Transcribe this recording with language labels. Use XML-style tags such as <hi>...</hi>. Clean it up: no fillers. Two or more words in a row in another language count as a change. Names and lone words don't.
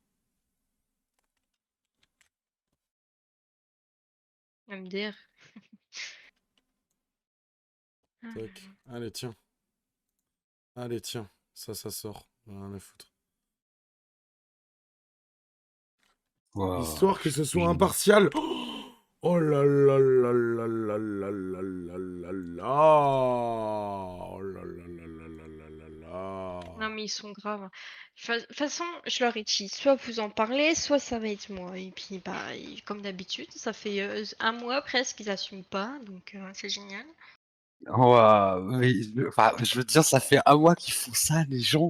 <fr>MDR. Ah là Tac. là. Allez, tiens. Allez, tiens. Ça sort. Rien à foutre. Waouh, Histoire que je ce soit suis... impartial. Oh là là là là là là là là là là. Oh là là là là là là là là. Non mais ils sont graves. De toute façon, je leur ai dit, soit vous en parlez, soit ça va être moi. Et puis, bah, comme d'habitude, ça fait un mois presque qu'ils assument pas, donc c'est génial. Waouh, mais, enfin, je veux dire, ça fait un mois qu'ils font ça, les gens.</fr>